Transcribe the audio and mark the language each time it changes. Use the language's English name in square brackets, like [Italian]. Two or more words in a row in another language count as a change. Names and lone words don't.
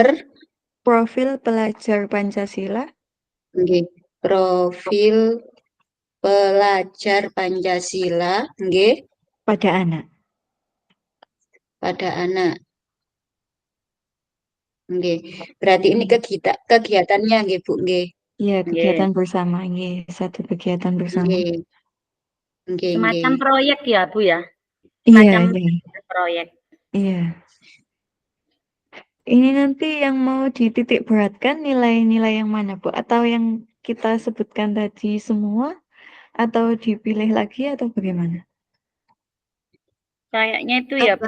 [Indonesian] profil pelajar Pancasila nggih, profil pelajar Pancasila nggih, pada anak. pada anak. Nggih. Berarti ini kegiatannya nggih, Bu, nggih. Iya, Nggih. kegiatan bersama, nggih, satu kegiatan bersama. [Javanese] Nggih. Nggih, [Indonesian] Semacam nggih. proyek ya, Bu ya? Iya, Semacam iya, proyek. iya. Ini nanti yang mau dititik beratkan nilai-nilai yang mana, Bu? Atau yang kita sebutkan tadi semua? Atau dipilih lagi atau bagaimana? Kayaknya itu ya, Bu.